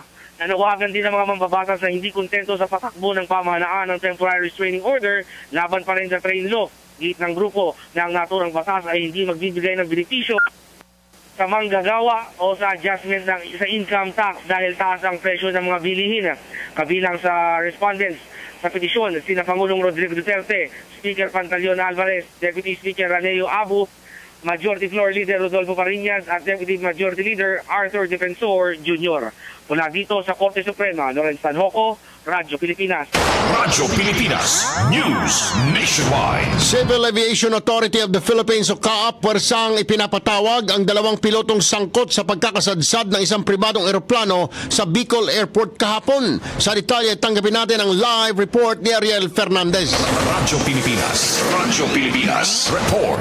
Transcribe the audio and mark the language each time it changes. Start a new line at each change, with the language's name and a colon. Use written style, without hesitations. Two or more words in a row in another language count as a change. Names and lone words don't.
Filipino: Nanawagan din ng mga mambabatas na hindi kontento sa patakbo ng pamahalaan ng
English: temporary restraining order
Filipino: laban pa rin sa
English: train law.
Filipino: Git ng grupo na ang naturang batas ay hindi magbibigay ng benepisyo sa manggagawa o sa adjustment sa
English: income tax
Filipino: dahil taas ang presyo ng mga bilihin. Kabilang sa respondents sa petisyon, sina Pangulong Rodrigo Duterte, Speaker Pantaleon Alvarez, Deputy Speaker Raneo Abu, Majority Floor Leader Rodolfo Pariñas at Deputy Majority Leader Arthur Defensor Jr. Mula dito sa Korte Suprema, Lawrence Tanhoco, Radyo Pilipinas. Radyo Pilipinas News Nationwide. Civil Aviation Authority of the Philippines o CAAP puwersang ipinapatawag ang dalawang pilotong sangkot sa pagkakasadsad ng isang pribadong eroplano sa Bicol Airport kahapon. Sa detalye, tanggapin natin ang live report ni Ariel Fernandez. Radyo Pilipinas Report.